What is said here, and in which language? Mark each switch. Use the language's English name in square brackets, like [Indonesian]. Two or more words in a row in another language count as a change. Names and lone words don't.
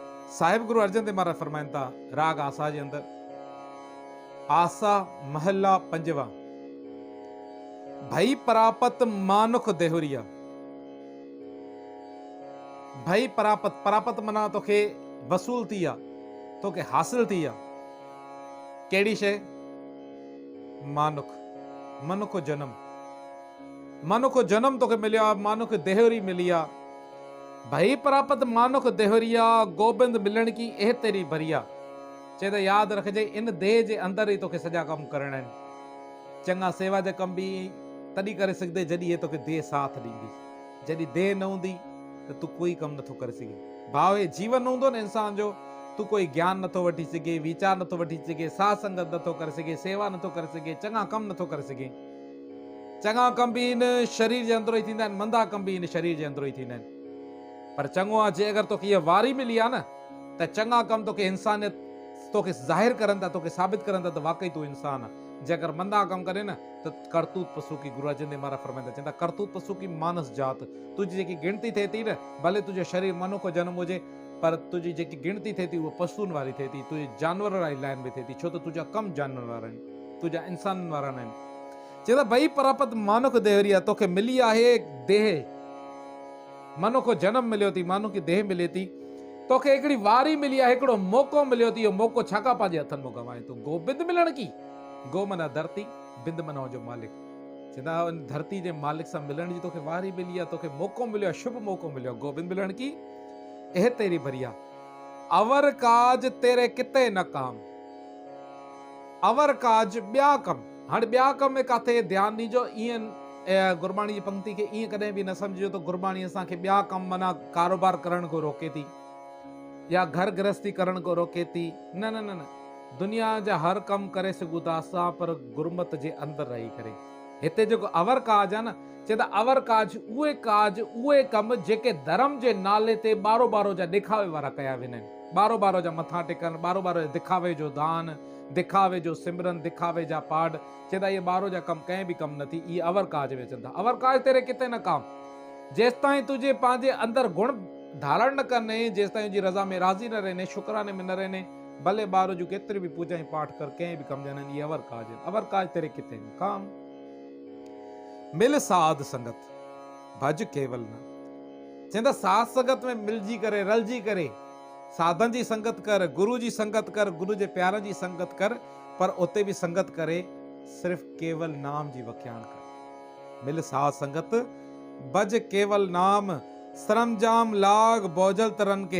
[Sindhi] साहिब गुरु अर्जन देव महाराज फरमाइन था राग आसा जे अंदर, [Punjabi] ਆਸਾ ਮਹਲਾ ਪੰਜਵਾ, ਭਈ ਪਰਾਪਤਿ ਮਾਨੁਖ ਦੇਹੁਰੀਆ। ਭਈ ਪਰਾਪਤਿ, [Sindhi] परापत मना तोखे वसूल थी आ, तोखे हासिल थी आ केड़ी शे? मानुख, मनुख जन्म, मनुख जन्म तोखे मिलियो आ, मानुख देहुरी मिली आ। [Punjabi] ਭਈ ਪਰਾਪਤਿ ਮਾਨੁਖ ਦੇਹੁਰੀਆ, ਗੋਬਿੰਦ ਮਿਲਣ ਕੀ ਇਹ ਤੇਰੀ ਬਰੀਆ। [Sindhi] चए त याद रखजे इन देह जे अंदर ही तोखे सॼा कम करणा आहिनि। चङा सेवा जा कम भी तॾहिं करे सघंदे जॾहिं हे तोखे देह साथ ॾींदी। जॾहिं देह न हूंदी त तूं कोई कम नथो करे सघे। भाव हे जीवन हूंदो न इंसान जो, तूं कोई ज्ञान नथो वठी सघे, वीचार नथो वठी सघे, साथ संगत नथो करे सघे, सेवा नथो करे सघे, चङा कम नथो करे सघे। चङा कम भी इन शरीर जे अंदरो ही थींदा आहिनि, मंदा कम भी इन शरीर जे अंदरो ही थींदा आहिनि। पर चङो आहे जे अगरि तोखे इहा वारी मिली आहे न, त चङा कम तोखे इंसानियत तोखे ज़ाहिर करनि था, तोखे साबित करनि था त वाकई तूं इंसान आहे। जे अगरि मंदा कम करे न त [Punjabi] ਕਰਤੂਤਿ ਪਸੂ ਕੀ, [Sindhi] गुरु अर्जन देव महाराज फरमाईंदा, चवंदा [Punjabi] ਕਰਤੂਤਿ ਪਸੂ ਕੀ ਮਾਨਸ ਜਾਤਿ। [Sindhi] तुंहिंजी जेकी गिणती थिए थी न, भले तुंहिंजो शरीर मनुख जन्म हुजे, पर तुंहिंजी जेकी गिणती थिए थी उहा पशुनि वारी थिए थी, तुंहिंजे जानवर वारी लाइन में थिए थी, छो त तुंहिंजा कम जानवर वारा आहिनि, तुंहिंजा इंसाननि वारा न आहिनि। चवंदा [Punjabi] ਭਈ ਪਰਾਪਤਿ ਮਾਨੁਖ ਦੇਹੁਰੀਆ, [Sindhi] तोखे मिली आहे देह, मनुख जन्म मिलियो थी, मानुख की देह मिले थी, तोखे हिकिड़ी वारी मिली आहे, हिकिड़ो मौक़ो मिलियो थी। इहो मौक़ो छाकाणि पंहिंजे हथनि में गवाए तूं [Punjabi] ਗੋਬਿੰਦ ਮਿਲਣ ਕੀ। [Sindhi] गो मना धरती, बिंद मना जो मालिक। चवंदा धरती जे मालिक सां मिलण जी तोखे वारी मिली आहे, तोखे मौक़ो मिलियो आहे, शुभ मौक़ो मिलियो, [Punjabi] ਗੋਬਿੰਦ ਮਿਲਣ ਕੀ ਇਹ ਤੇਰੀ ਬਰੀਆ। ਅਵਰਿ ਕਾਜ ਤੇਰੈ ਕਿਤੈ ਨ ਕਾਮ, ਅਵਰਿ ਕਾਜ [Sindhi] ॿिया कम। हाणे ॿिया कम में काथे ध्यानु ॾिजो। ईअं गुरबाणी जी पंक्ति खे ईअं कॾहिं बि न सम्झिजो त गुरबाणी असांखे ॿिया कम माना कारोबार करण को रोके थी या घर गृहस्थी करण को रोके थी। न न न न, दुनिया जा हर कम करे सघूं था असां, पर गुरमत जे अंदर रही करे। हिते जेको [Punjabi] ਅਵਰਿ ਕਾਜ [Sindhi] आहे न, चवंदा [Punjabi] ਅਵਰਿ ਕਾਜ [Sindhi] उहे कम जेके धर्म जे नाले ते ॿारो ॿारो जा ॾेखावे वारा कया वेंदा आहिनि। ॿारो ॿारो जा मथा टेकनि, ॿारो ॿारो दिखावे जो दान, दिखावे जो सिमरन, दिखावे जा पाठ। चवंदा इहे ॿारो जा कम कंहिं बि कम न थी, इहे [Punjabi] ਅਵਰਿ ਕਾਜ [Sindhi] में चवंदा। [Punjabi] ਅਵਰਿ ਕਾਜ ਤੇਰੈ ਕਿਤੈ ਨ ਕਾਮ, [Sindhi] जेसि ताईं तुझे पंहिंजे अंदर गुण धारण न करने, जेसि ताईं तुंहिंजी रज़ा में राज़ी न रहने, शुक्राने में न रहने, भले ॿार जो केतिरी बि पूजा ऐं पाठ कर, कंहिं बि कम ॼाणनि, इहे [Punjabi] ਅਵਰਿ ਕਾਜ [Sindhi] आहिनि। [Punjabi] ਅਵਰਿ ਕਾਜ ਤੇਰੈ ਕਿਤੈ ਨ ਕਾਮ। ਮਿਲ ਸਾਧ ਸੰਗਤ ਭਜ ਕੇਵਲ ਨ। [Sindhi] चवंदा साध संगत में मिलजी करे, रलजी करे साधन जी संगत कर, गुरु जी संगत कर, गुरु जे प्यारनि जी संगत कर, पर उते भी संगत करे सिर्फ केवल नाम जी वख्याण कर। [Punjabi] ਮਿਲ ਸਾਧ ਸੰਗਤ ਭਜ ਕੇਵਲ ਨਾਮ, ਸਰੰਜਾਮ ਲਾਗ ਬੋਝਲ ਤਰਨ ਕੇ।